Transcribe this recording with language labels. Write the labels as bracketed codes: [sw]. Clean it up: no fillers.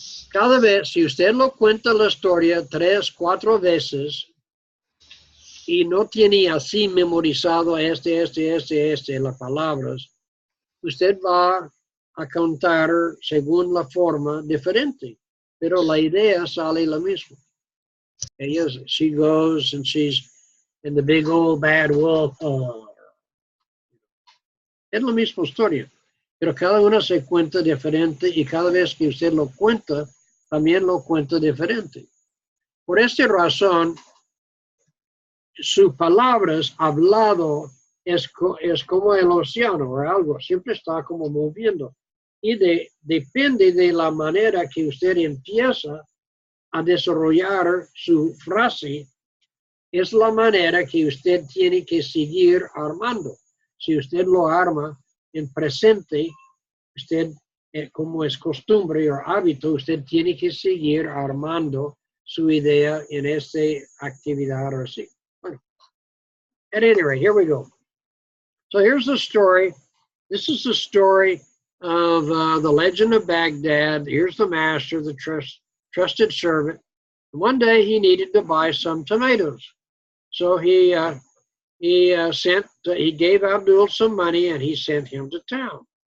[es] Cada vez, si usted lo cuenta la historia 3, 4 veces y no tiene así memorizado las palabras, usted va a contar según la forma diferente, pero la idea sale la misma. [en] She goes and she's in the big old bad wolf. [es] Es la misma historia, pero cada una se cuenta diferente y cada vez que usted lo cuenta, también lo cuenta diferente. Por esta razón, sus palabras hablado es como el océano o algo, siempre está como moviendo. Y depende de la manera que usted empieza a desarrollar su frase, es la manera que usted tiene que seguir armando. Si usted lo arma en presente, usted, como es costumbre o hábito, usted tiene que seguir armando su idea en esta actividad o así. Bueno, [en] at any rate, here we go. So here's the story. This is the story of the legend of Baghdad. Here's the master, the trusted servant. One day he needed to buy some tomatoes. So he gave Abdul some money and he sent him to town.